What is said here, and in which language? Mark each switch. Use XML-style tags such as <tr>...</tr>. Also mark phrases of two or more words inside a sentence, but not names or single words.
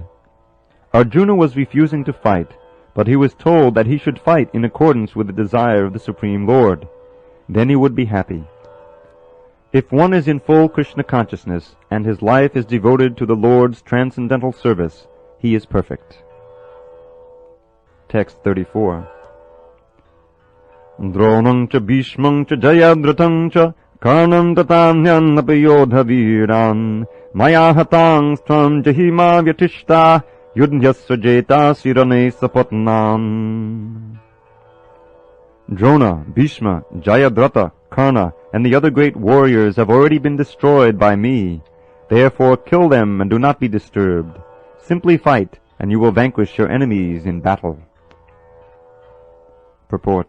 <en>Arjuna was refusing to fight, but he was told that he should fight in accordance with the desire of the Supreme Lord. Then he would be happy. If one is in full Krishna consciousness and his life is devoted to the Lord's transcendental service, he is perfect. Text 34.</en> <sa>द्रोणं च भीष्मं च जयद्रथं च कर्णं तथान्यानपि योधवीरान् मया हतांस्त्वं जहि मा व्यथिष्ठा युध्यस्व जेतासि रणे सपत्नान्.</sa> <en>Drona, Bhishma, Jayadratha, Karna, and the other great warriors have already been destroyed by me. Therefore kill them and do not be disturbed. Simply fight, and you will vanquish your enemies in battle. Purport.</en>